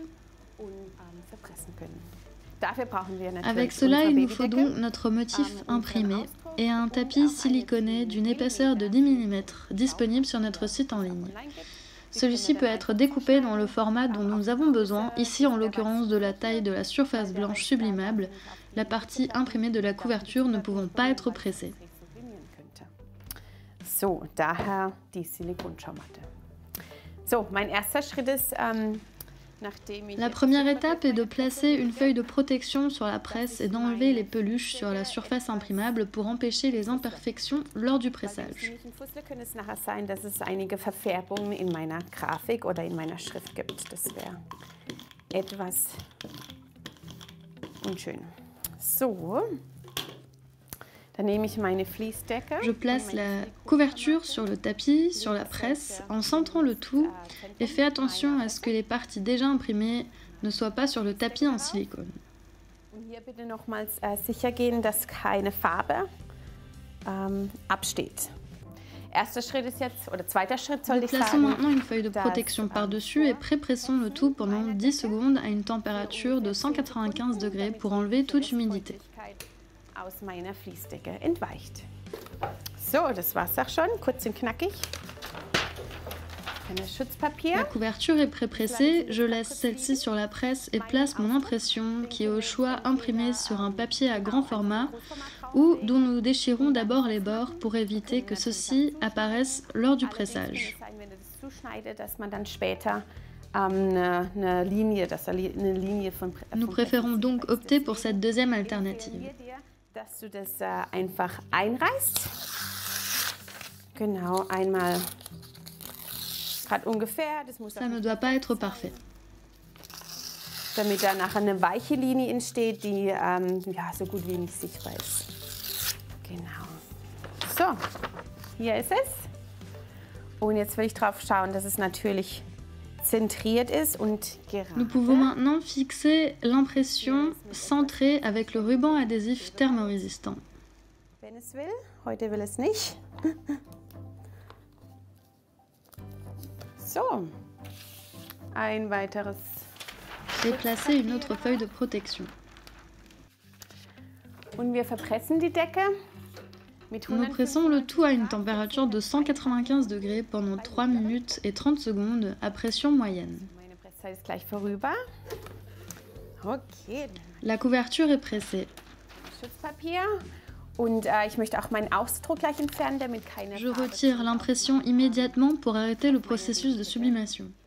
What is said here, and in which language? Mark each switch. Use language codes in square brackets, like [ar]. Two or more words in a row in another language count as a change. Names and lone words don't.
[fr] Avec cela, il nous faut donc notre motif imprimé et un tapis siliconé d'une épaisseur de 10 mm disponible sur notre site en ligne. Celui-ci peut être découpé dans le format dont nous avons besoin, ici en l'occurrence de la taille de la surface blanche sublimable, la partie imprimée de la couverture ne pouvant pas être pressée. [de] So, daher die Silikonschaummatte. So, mein erster Schritt ist, [fr] La première étape est de placer une feuille de protection sur la presse et d'enlever les peluches sur la surface imprimable pour empêcher les imperfections lors du pressage. [de] dass es einige Verfärbungen in meiner Grafik oder in meiner Schrift gibt. Das wäre etwas unschön. So. [fr] Je place la couverture sur le tapis, sur la presse, en centrant le tout et fais attention à ce que les parties déjà imprimées ne soient pas sur le tapis en silicone. [de] Hier bitte nochmals sicher gehen, dass keine Farbe absteht. Erster Schritt ist jetzt, oder zweiter Schritt soll ich sagen. [fr] Plaçons maintenant une feuille de protection par-dessus et prépressons le tout pendant 10 secondes à une température de 195 degrés pour enlever toute humidité. [de] Aus meiner Fließdecke entweicht. So, das war's auch schon, kurz und knackig. [fr] La couverture est pré-pressée, je laisse celle-ci sur la presse et place mon impression qui est au choix imprimée sur un papier à grand format ou dont nous déchirons d'abord les bords pour éviter que ceux-ci apparaissent lors du pressage. Nous préférons donc opter pour cette deuxième alternative. [de] Dass du das einfach einreißt. Genau, einmal gerade ungefähr. [fr] Ça ne doit pas être parfait. [de] Damit da nachher eine weiche Linie entsteht, die ja, so gut wie nicht sichtbar ist. Genau. So, hier ist es. Und jetzt will ich drauf schauen, dass es natürlich centriert ist und gerade. [fr] Nous pouvons maintenant fixer l'impression centrée avec le ruban adhésif thermorésistant. [de] Wenn es will, heute will es nicht. So, ein weiteres. [fr] Et placer une autre feuille de protection. [de] Und wir verpressen die Decke. [fr] Nous pressons le tout à une température de 195 degrés pendant 3 minutes et 30 secondes à pression moyenne. La couverture est pressée. Je retire l'impression immédiatement pour arrêter le processus de sublimation.